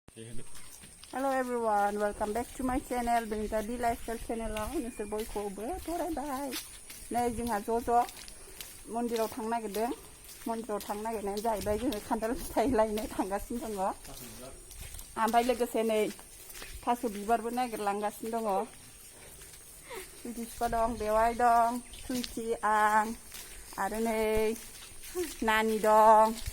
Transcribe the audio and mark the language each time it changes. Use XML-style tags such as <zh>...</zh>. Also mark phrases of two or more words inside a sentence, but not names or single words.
<en>Hello everyone, welcome back to my channel. Being the lifestyle channel</en> <brx>नोंसोर बयखौबो बरायबाय। नै जोंहा ज' मन्दिराव थांनो नागिरदों। मन्दिराव थांनो नागिरनायानो जाहैबाय जोङो खान्थाल फिथाइ लायनो थांगासिनो दङ। ओमफ्राय लोगोसे नै थास' बिबारबो नागिरलांगासिनो दङ। सुइटि फिफा दं, बेवाइ दं, सुइटि आं आरो नै नानि दं।</brx>